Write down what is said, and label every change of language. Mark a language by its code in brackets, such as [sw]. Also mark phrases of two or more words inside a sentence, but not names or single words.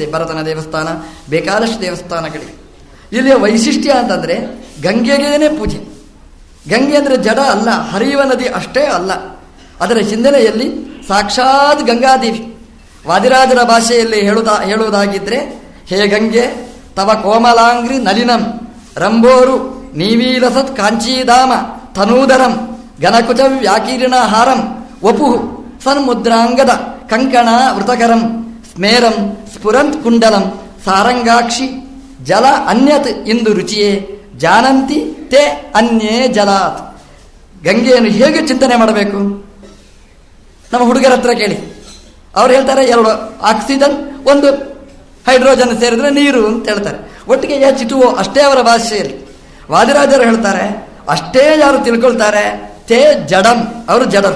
[kn] ಭರತನ ದೇವಸ್ಥಾನ, ಬೇಕಾದಷ್ಟು ದೇವಸ್ಥಾನಗಳಿವೆ. ಇಲ್ಲಿಯ ವೈಶಿಷ್ಟ್ಯ ಅಂತಂದರೆ ಗಂಗೆಗೇನೆ ಪೂಜೆ. ಗಂಗೆ ಅಂದರೆ ಜಡ ಅಲ್ಲ, ಹರಿಯುವ ನದಿ ಅಷ್ಟೇ ಅಲ್ಲ, ಅದರ ಹಿನ್ನೆಲೆಯಲ್ಲಿ ಸಾಕ್ಷಾತ್ ಗಂಗಾದೇವಿ. ವಾದಿರಾಜರ ಭಾಷೆಯಲ್ಲಿ ಹೇಳುವುದಾಗಿದ್ದರೆ, [sa] ಹೇ ಗಂಗೆ ತವ ಕೋಮಲಾಂಗ್ರಿ ನಲಿನಂ ರಂಬೋರು ನೀವೀಲಸತ್ ಕಾಂಚೀಧಾಮ ತನೂದರಂ ಘನಕುಚ ವ್ಯಾಕೀರ್ಣ ಹಾರಂ ವಪುಃ ಸನ್ಮುದ್ರಾಂಗದ ಕಂಕಣ ವೃತಕರಂ ಸ್ಮೇರಂ ಸ್ಫುರಂತ್ ಕುಂಡಲಂ ಸಾರಂಗಾಕ್ಷಿ ಜಲ ಅನ್ಯತ್ ಇಂದು ರುಚಿಯೇ ಜಾನಂತಿ ತೇ ಅನ್ಯೇ ಜಲಾತ್. [kn] ಗಂಗೆಯನ್ನು ಹೇಗೆ ಚಿಂತನೆ ಮಾಡಬೇಕು? ನಮ್ಮ ಹುಡುಗರ ಹತ್ರ ಕೇಳಿ, ಅವ್ರು ಹೇಳ್ತಾರೆ 2 ಆಕ್ಸಿಜನ್ 1 ಹೈಡ್ರೋಜನ್ ಸೇರಿದ್ರೆ ನೀರು ಅಂತ ಹೇಳ್ತಾರೆ. ಒಟ್ಟಿಗೆ ಚಿಟುವೋ ಅಷ್ಟೇ ಅವರ ಭಾಷೆಯಲ್ಲಿ. ವಾದಿರಾಜರು ಹೇಳ್ತಾರೆ ಅಷ್ಟೇ ಯಾರು ತಿಳ್ಕೊಳ್ತಾರೆ, [sa] ತೇ ಜಡಂ, [kn] ಅವರು ಜಡರು.